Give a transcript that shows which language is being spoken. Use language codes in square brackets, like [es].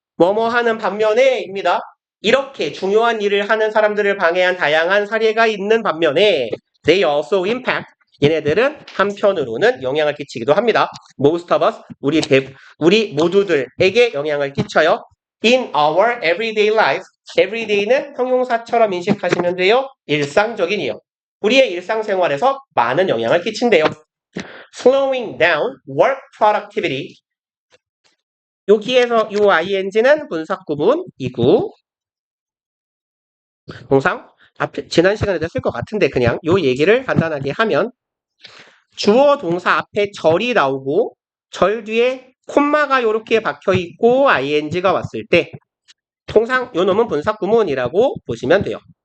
[ko] 뭐뭐 하는 반면에입니다. 이렇게 중요한 일을 하는 사람들을 방해한 다양한 사례가 있는 반면에 [en] they also impact [ko] 얘네들은 한편으로는 영향을 끼치기도 합니다. [en] Most of us [ko] 우리 모두들에게 영향을 끼쳐요. [en] In our everyday life [ko] everyday는 형용사처럼 인식하시면 돼요. 일상적인이요. 우리의 일상생활에서 많은 영향을 끼친대요. [en] slowing down work productivity. [ko] 여기에서 요 ing는 분사 구문이고 동상 앞에 지난 시간에도 쓸 것 같은데 그냥 요 얘기를 간단하게 하면 주어 동사 앞에 절이 나오고 절 뒤에 콤마가 이렇게 박혀 있고 ing가 왔을 때 통상 요 놈은 분사 구문이라고 보시면 돼요.